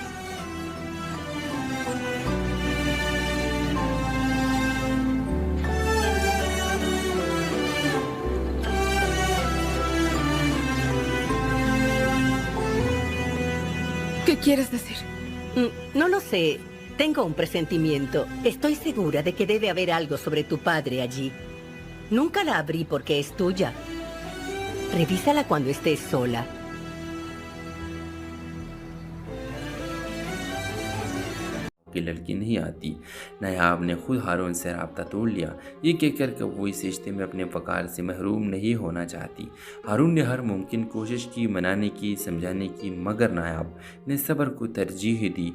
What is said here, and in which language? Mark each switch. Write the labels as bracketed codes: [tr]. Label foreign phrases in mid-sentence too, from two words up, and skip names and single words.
[es] ¿Qué quieres decir? No lo sé. Tengo un presentimiento. Estoy segura de que debe haber algo sobre tu padre allí. Nunca la abrí porque es tuya. Revísala cuando estés sola. [ur] کی لڑکی نہیں آتی. نایاب نے خود ہارون سے رابطہ توڑ لیا، یہ کہہ کر کہ وہ اس رشتے میں اپنے وقار سے محروم نہیں ہونا چاہتی. ہارون نے ہر ممکن کوشش کی، منانے کی، سمجھانے کی، مگر نایاب نے صبر کو ترجیح دی.